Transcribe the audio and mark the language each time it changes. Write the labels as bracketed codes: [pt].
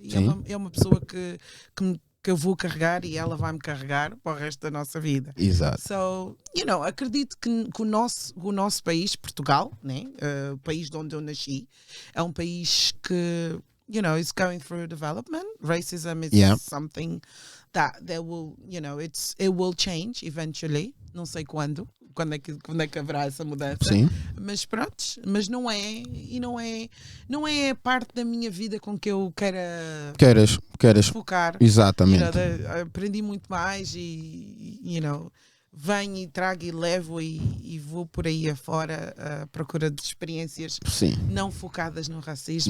[pt] E é uma pessoa que eu vou carregar e ela vai-me carregar para o resto da nossa vida. Exato. So, acredito que o nosso país, Portugal, né? O país de onde eu nasci, é um país que, [en] is going through development. Racism is something that will, it will change eventually. [pt] Não sei quando é que haverá essa mudança. Sim. Mas pronto, mas não é a parte da minha vida com que eu queres focar. Exatamente. Aprendi muito mais e venho e trago e levo e vou por aí afora à procura de experiências não focadas no racismo.